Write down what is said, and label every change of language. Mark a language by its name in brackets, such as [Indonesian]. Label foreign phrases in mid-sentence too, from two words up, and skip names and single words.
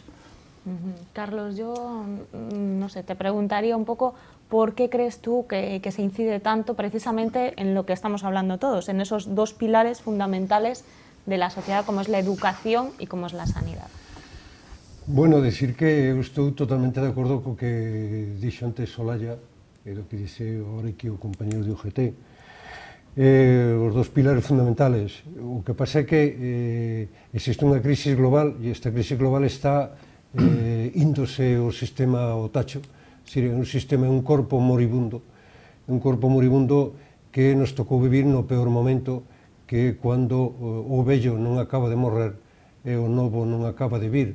[Spanish] Carlos, yo no sé, te preguntaría un poco por qué crees tú que se incide tanto precisamente en lo que estamos hablando todos, en esos dos pilares fundamentales de la sociedad como es la educación y como es la sanidad. Bueno, decir que [Galician] eu estou totalmente de acordo co que dixo antes Olaya e do que dixe agora aquí o compañero de UGT. [Spanish] Os dos pilares fundamentales. [Galician] O que pasa é que existe unha crisis global e esta crisis global está índose o sistema ao tacho, é un sistema, un corpo moribundo que nos tocou vivir no peor momento, que cando o vello non acaba de morrer e o novo non acaba de vir.